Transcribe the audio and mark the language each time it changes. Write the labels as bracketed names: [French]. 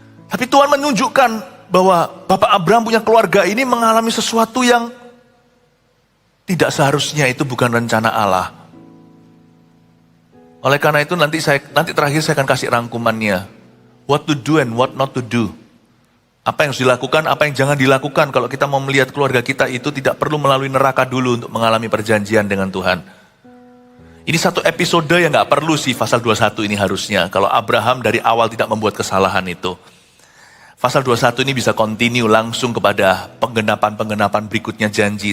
[Indonesian] Tapi Tuhan menunjukkan bahwa Bapak Abraham punya keluarga ini mengalami sesuatu yang tidak seharusnya, itu bukan rencana Allah. Oleh karena itu nanti terakhir saya akan kasih rangkumannya. [English] What to do and what not to do. [Indonesian] Apa yang harus dilakukan, apa yang jangan dilakukan kalau kita mau melihat keluarga kita itu tidak perlu melalui neraka dulu untuk mengalami perjanjian dengan Tuhan. Ini satu episode yang gak perlu sih pasal 21 ini harusnya. Kalau Abraham dari awal tidak membuat kesalahan itu. Pasal 21 ini bisa continue langsung kepada penggenapan-penggenapan berikutnya janji.